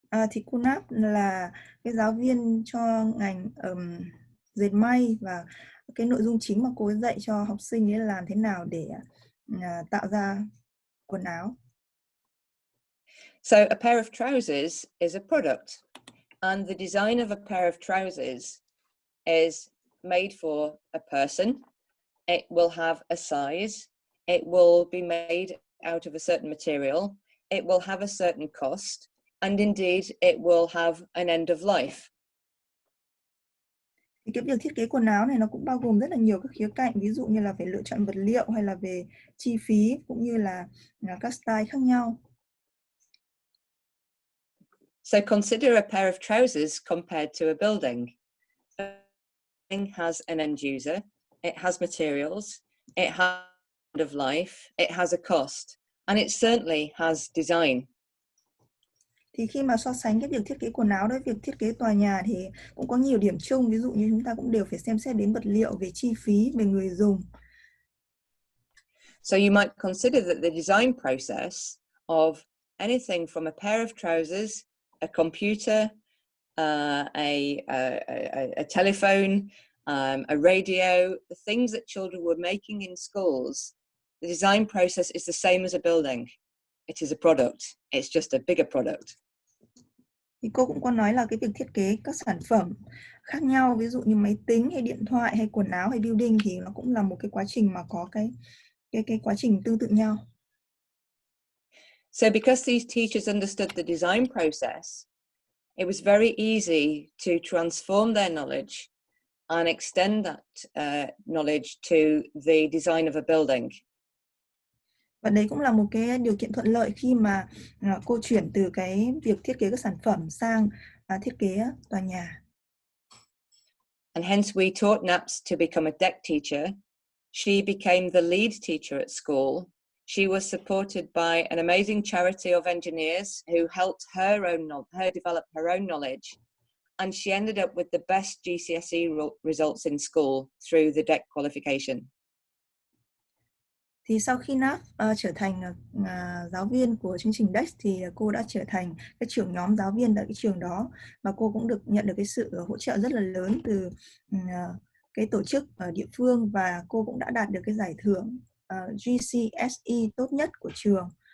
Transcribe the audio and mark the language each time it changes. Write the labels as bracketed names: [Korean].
[Vietnamese] Thì cô Nap là cái giáo viên cho ngành dệt may, và cái nội dung chính mà cô ấy dạy cho học sinh ấy là làm thế nào để tạo ra quần áo. [English] So a pair of trousers is a product, and the design of a pair of trousers is made for a person. It will have a size. It will be made out of a certain material. It will have a certain cost. And indeed, it will have an end of life. [Vietnamese] Thì cái việc thiết kế quần áo này nó cũng bao gồm rất là nhiều các khía cạnh, ví dụ như là phải lựa chọn vật liệu, hay là về chi phí, cũng như là các style khác nhau. [English] So consider a pair of trousers compared to a building. A building has an end user, it has materials, it has an end of life, it has a cost, and it certainly has design. [Vietnamese] Thì khi mà so sánh cái việc thiết kế quần áo với việc thiết kế tòa nhà thì cũng có nhiều điểm chung, ví dụ như chúng ta cũng đều phải xem xét đến vật liệu, về chi phí, về người dùng. [English] So you might consider that the design process of anything from a pair of trousers, a computer, a telephone, a radio, the things that children were making in schools, the design process is the same as a building. It is a product. It's just a bigger product. [Vietnamese] Thì cô cũng có nói là cái việc thiết kế các sản phẩm khác nhau, ví dụ như máy tính hay điện thoại hay quần áo hay building, thì nó cũng là một cái quá trình mà có cái quá trình tương tự nhau. [English] So because these teachers understood the design process, it was very easy to transform their knowledge and extend that knowledge to the design of a building. [Vietnamese] Và đấy cũng là một cái điều kiện thuận lợi khi mà cô chuyển từ cái việc thiết kế các sản phẩm sang thiết kế tòa nhà. [English] And hence we taught Naps to become a deck teacher. She became the lead teacher at school. She was supported by an amazing charity of engineers who helped her develop her own knowledge. and she ended up with the best GCSE results in school through the DEC qualification. [Vietnamese] Thì sau khi NAP trở thành giáo viên của chương trình DEX thì cô đã trở thành cái trưởng nhóm giáo viên tại cái trường đó, và cô cũng được nhận được cái sự hỗ trợ rất là lớn từ cái tổ chức ở địa phương, và cô cũng đã đạt được cái giải thưởng GCSE tốt nhất của trường.